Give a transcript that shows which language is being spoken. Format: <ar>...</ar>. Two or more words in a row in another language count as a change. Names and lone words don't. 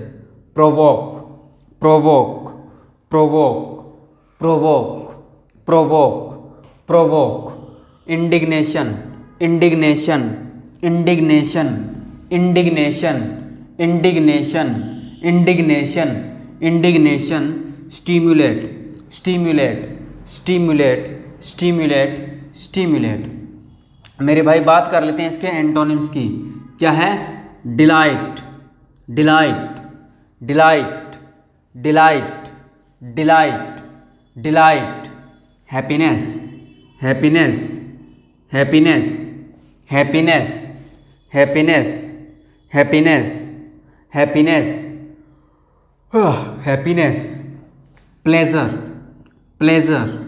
<en>provoke, provoke, provoke, provoke, provoke, provoke, indignation, indignation, indignation, indignation, indignation, indignation, indignation, stimulate, stimulate, stimulate, stimulate, stimulate.</en> <hi>मेरे भाई बात कर लेते हैं इसके एंटोनिम्स की. क्या है?</hi> <en>delight, delight, delight, delight, delight, delight, happiness, happiness, happiness, happiness, happiness, happiness, happiness, happiness, pleasure, pleasure,</en>